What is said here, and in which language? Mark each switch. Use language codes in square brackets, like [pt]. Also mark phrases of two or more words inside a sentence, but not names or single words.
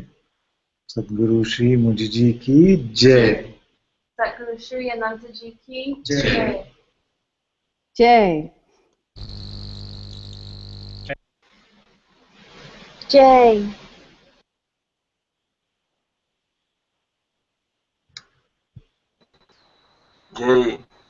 [hi] सद्गुरु श्री मुजीजी की जय. सतगुरु श्री अनंता जी की Jai. जय जय. Jay.